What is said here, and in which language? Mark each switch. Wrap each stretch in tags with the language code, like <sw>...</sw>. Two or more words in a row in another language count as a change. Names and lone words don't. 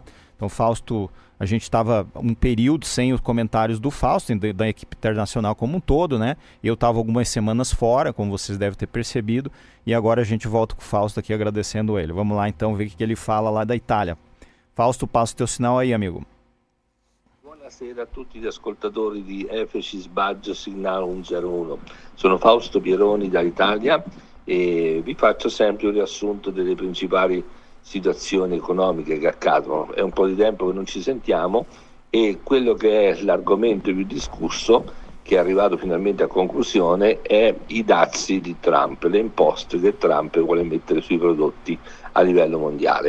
<pt>Então, Fausto, a gente estava um período sem os comentários do Fausto, da equipe internacional como um todo, né? Eu estava algumas semanas fora, como vocês devem ter percebido, e agora a gente volta com o Fausto aqui agradecendo ele. Vamos lá então ver o que ele fala lá da Itália. Fausto, passa o teu sinal aí, amigo.</pt> <it>Buonasera a tutti gli ascoltatori di FX Baggio Signal 101. Sono Fausto Pieroni dall'Italia e vi faccio sempre un riassunto delle principali situazioni economiche che accadono. È un po' di tempo che non ci sentiamo e quello che è l'argomento più discusso, che è arrivato finalmente a conclusione, è i dazi di Trump, le imposte che Trump vuole mettere sui prodotti a livello mondiale.</it>